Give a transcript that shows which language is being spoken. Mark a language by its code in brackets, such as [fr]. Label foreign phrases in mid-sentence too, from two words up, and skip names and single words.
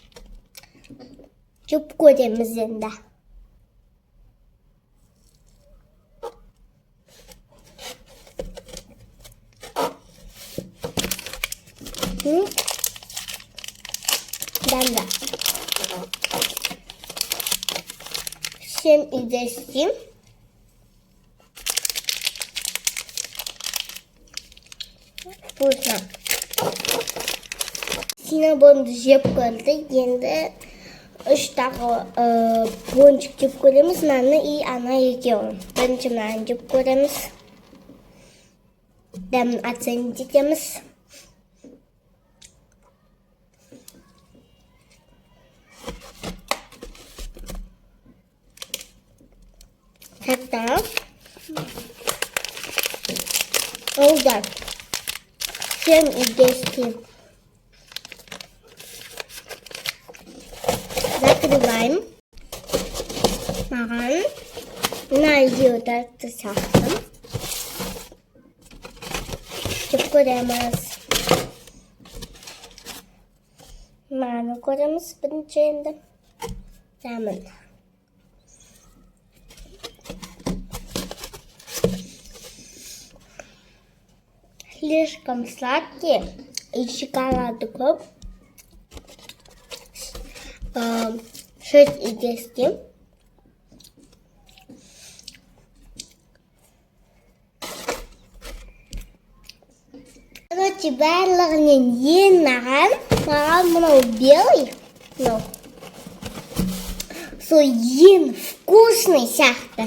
[kk] Жеп көреміз енді. Да. [ru] Всем известим. Вкусно. [kk] Синабонды жеп көрді. Енді 3 тағы пончик жеп көреміз. Мынаны и ана екеуін. Бірінші мынаны жеп көреміз. Дәмін оценить етеміз. [ru] Тогда да. Всем известим. Закрываем. Маған найдётся сахар. [kk] Жеп көреміз. Маны көреміз бірінші енді. Дәмін. [ru] Слишком сладкие и шоколада көп. 6 из 10. [kk] Короче, барлығынан ең маған мынау белый. Сол ең вкусный сияқты.